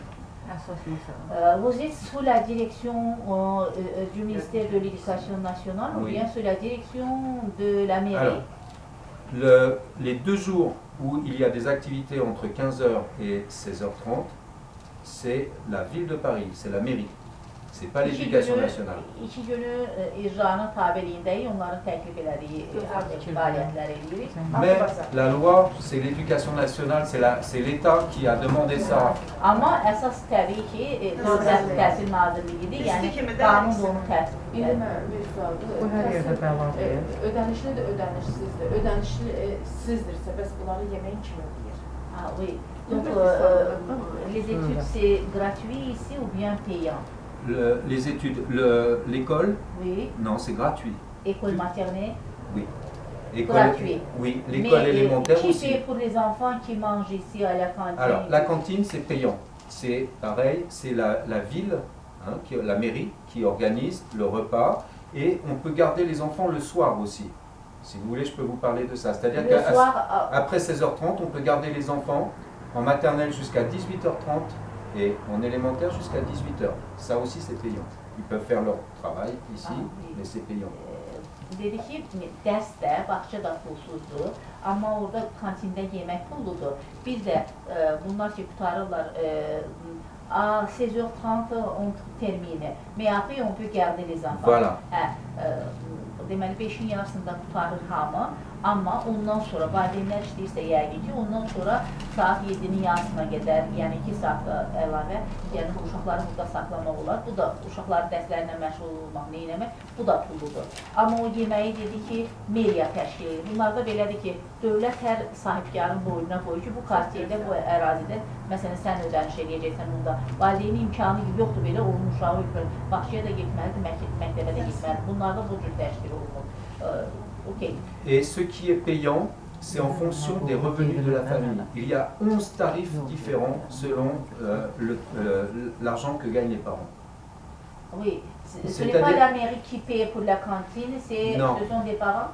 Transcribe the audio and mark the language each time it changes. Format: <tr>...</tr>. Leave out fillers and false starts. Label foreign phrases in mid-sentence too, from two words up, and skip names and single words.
<fr>Vous êtes sous la direction du ministère de l'Éducation nationale ou bien sous la direction de la mairie? Alors, les 2 jours où il y a des activités entre 15h et 16h30, c'est la ville de Paris, c'est la mairie. C'est pas l'éducation nationale.</fr> <az>2 günü icranın tabeliyindəyik, onların təklif elədiyi fəaliyyətlər edirik.</az> <fr>Mais la loi, c'est l'éducation nationale, c'est l'État qui a demandé ça.</fr> <az>Amma əsas təbii ki, Dövlət Təhsil Nazirliyidir, yəni qanun da onu təsdiq İndi edir. mən bir sualdır. Bu hər yerdə bəladır. Ödənişli də ödənişsizdir. Ödənişli sizdirsə, bəs bunları yeməyin kim ödəyir?</az> <fr>Ah oui. Donc, les études, c'est gratuit ici ou bien payant? Les études, l'école, Oui. non, c'est gratuit. École maternelle? Oui. Gratuit. Oui, l'école Mais, élémentaire qui aussi. paye pour les enfants qui mangent ici à la cantine? Alors, la cantine, c'est payant. C'est pareil, c'est la ville, hein, la mairie, qui organise le repas. Et on peut garder les enfants le soir aussi. Si vous voulez, je peux vous parler de ça. C'est-à-dire Le soir, qu'après 16h30, on peut garder les enfants en maternelle jusqu'à 18h30 et en élémentaire jusqu'à 18h. Ça aussi, c'est payant. Ils peuvent faire leur travail ici, Ah, oui. mais c'est payant.</fr> <az>dedi ki, dərs də, bağça da pulsuzdur, amma orada kantində yemək pulludur. Bir də bunlar ki, qutarırlar,</az> <fr>à 16h30 on termine, mais après on peut garder les enfants. Voilà.</fr> <az>Deməli, 5-in yarısında qutarır hamı, amma ondan sonra, valideynlər işləyirsə yəqin ki, ondan sonra saat 7-nin yarısına qədər, yəni 2 saat əlavə, yəni uşaqları burada saxlamaq olar. Bu da uşaqların dərslərlə məşğul olmaq, neynəmək, bu da pulludur. Amma o yeməyi dedi ki, meriya təşkil edir. Bunlarda belədir ki, dövlət hər sahibkarın boynuna qoyur ki, bu kartiyədə, bu ərazidə, məsələn, sən ödəniş edəcəksən bunda. Valideynin imkanı yoxdur belə, onun uşağı Bakıya da getməlidir, məktəbə də getməlidir. Bunlarda bu cür təşkil olunur.</az> <en>Okay.</en> <fr>Et ce qui est payant, c'est en fonction des revenus de la famille. Il y a 11 tarifs différents selon l'argent que gagnent les parents. Oui, ce n'est pas la mairie qui paye pour la cantine, ce sont des parents?</fr>